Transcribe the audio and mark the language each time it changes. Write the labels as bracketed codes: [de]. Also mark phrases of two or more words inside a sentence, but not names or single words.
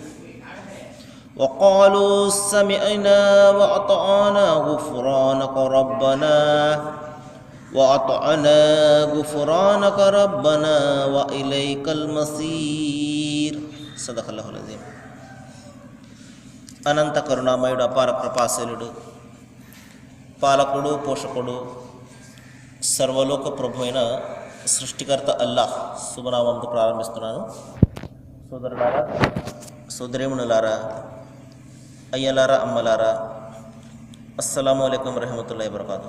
[ar] وقالوا سمعنا وأطعنا غفرانك ربنا وإليك المصير. صدق الله العظيم. [te] అనంత కరుణామయుడు, అపార కృపాశీలుడు, పాలకుడు, పోషకుడు, సర్వలోక ప్రభు అయిన సృష్టికర్త అల్లాహ్ శుభనామంతో ప్రారంభిస్తున్నాను. సోదరులారా, సోదరీమణులారా, అయ్యలారా, అమ్మలారా, [ar] السلام عليكم ورحمة الله وبركاته.